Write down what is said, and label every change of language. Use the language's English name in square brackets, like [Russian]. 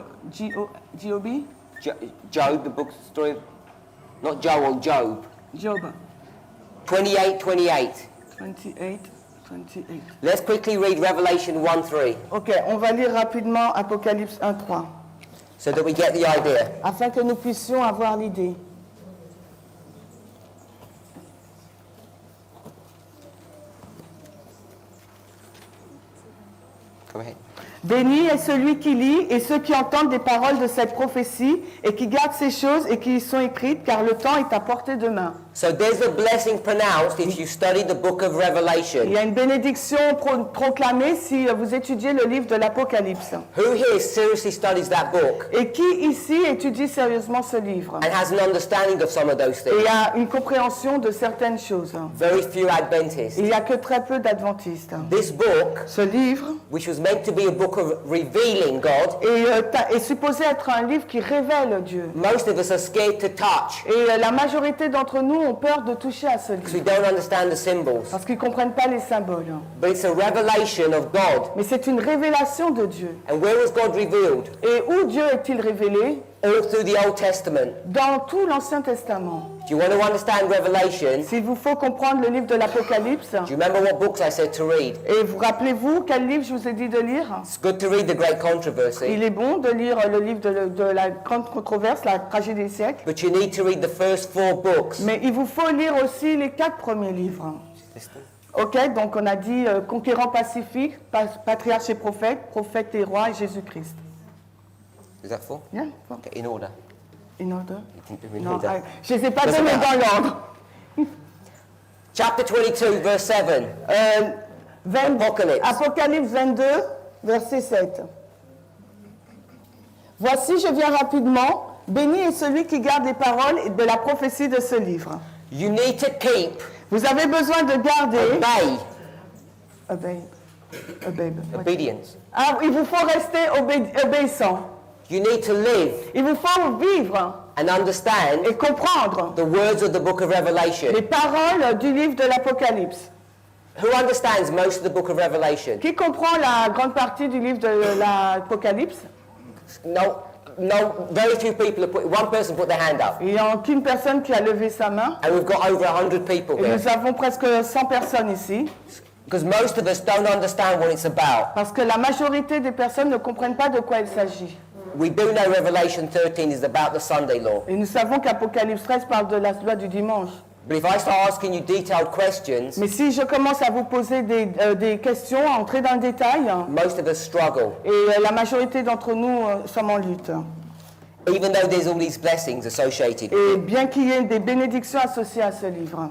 [English] Job, Job, the book story of, not Joel, Job, Job 28, 28. 28, 28. Let's quickly read Revelation 1:3 [French] Ok, on va lire rapidement Apocalypse 1, 3, [English] so that we get the idea. [French] afin que nous puissions avoir l'idée. [English] Go ahead. [French] Béni est celui qui lit et ceux qui entendent des paroles de cette prophétie et qui gardent ces choses et qui y sont écrites, car le temps est à portée de main. [English] So there's a blessing pronounced if you study the book of [French] Il [English] Revelation. [French] y a une bénédiction proclamée si vous étudiez le livre de l'Apocalypse. [English] Who here seriously studies that book [French] Et qui ici étudie sérieusement ce livre [English] and has an understanding of some of those [French] et [English] things? [French] a une compréhension de certaines choses? [English] Very few Adventists. [French] Il n'y a que très peu d'adventistes. [English] This book, [French] Ce livre [English] which was meant to be a book of revealing God, [French] est supposé être un livre qui révèle Dieu. [English] most of us are scared to touch [French] Et la majorité d'entre nous ont peur de toucher à ce [English] because we [French] livre [English] don't understand the symbols. [French] parce qu'ils ne comprennent pas les symboles. [English] But it's a revelation of God. [French] Mais c'est une révélation de Dieu. [English] And where was God revealed? [French] Et où Dieu est-il révélé? [English] All through the Old Testament. [French] Dans tout l'Ancien Testament. [English] Do you want to understand Revelation? [French] S'il vous faut comprendre le livre de l'Apocalypse, [English] Do you remember what books I said to read? [French] et vous rappelez-vous quel livre je vous ai dit de lire? [English] It's good to read the Great Controversy, [French] Il est bon de lire le livre de la grande controverse, la tragédie des siècles, [English] but you need to read the first 4 books. [French] mais il vous faut lire aussi les 4 premiers livres. Ok, donc on a dit conquérant pacifique, patriarche et prophète, prophète et roi et Jésus-Christ. [English] Is that 4? [French] Bien, bon. [English] Okay, in order. In order? You can do in [French] Non, [English] order. [French] je ne les ai pas [English] Doesn't [French] donnés [English] matter. [French] dans l'ordre. [English] Chapter 22, verse 7. Apocalypse. [French] Apocalypse 22, verset 7. Voici, je viens rapidement. Béni est celui qui garde les paroles de la prophétie de ce livre. [English] You need to keep, [French] Vous avez besoin de garder. [English] obey, What? obedience. [French] Ah, il vous faut rester obéissant. [English] You need to live [French] Il vous faut vivre [English] and understand [French] et comprendre [English] the words of the book of [French] les [English] Revelation. [French] paroles du livre de l'Apocalypse. [English] Who understands most of the book of Revelation? [French] Qui comprend la grande partie du livre de l'Apocalypse? [English] No, very few people have put, one person put their hand up. [French] Il n'y a qu'une personne qui a levé sa main. [English] And we've got over 100 people [French] Et [English] here. [French] nous avons presque 100 personnes ici. [English] Because most of us don't understand what it's about. [French] Parce que la majorité des personnes ne comprennent pas de quoi il s'agit. [English] We do know Revelation 13 is about the Sunday law. [French] Et nous savons qu'Apocalypse 13 parle de la loi du dimanche. [English] But if I start asking you detailed questions, [French] Mais si je commence à vous poser des questions, à entrer dans le détail, [English] most of us struggle. [French] et la majorité d'entre nous sommes en lutte. [English] Even though there's all these blessings associated [French] Et bien qu'il y ait des bénédictions associées à ce livre.